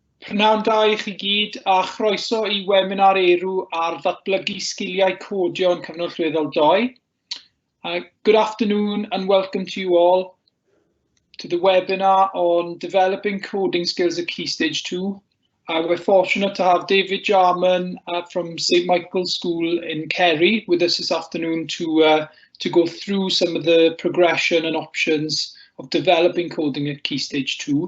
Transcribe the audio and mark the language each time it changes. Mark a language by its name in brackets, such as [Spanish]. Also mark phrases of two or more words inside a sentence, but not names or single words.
[Welsh] Prynawn da I chi gyd a chroeso I webinar erw ar ddatblygu sgiliau codio yn cyfnod llweddol 2. [English] Good afternoon and welcome to you all to the webinar on developing coding skills at Key Stage 2. We're fortunate to have David Jarman from St Michael's School in Kerry with us this afternoon to go through some of the progression and options of developing coding at Key Stage 2.